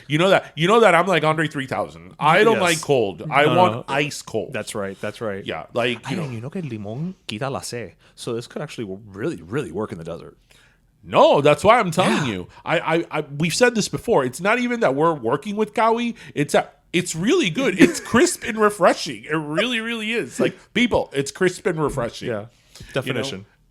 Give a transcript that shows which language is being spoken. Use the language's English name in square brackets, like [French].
[English] You know that I'm like Andre 3000. I don't like cold. I want ice cold. That's right. Yeah, like [Spanish] que el limón quita la sed. [English] So this could actually really, really work in the desert. No, that's why I'm telling you. We've said this before. It's not even that we're working with Cawy. It's really good. It's crisp and refreshing. It really, really is. Like, people, it's crisp and refreshing. Yeah. Definition.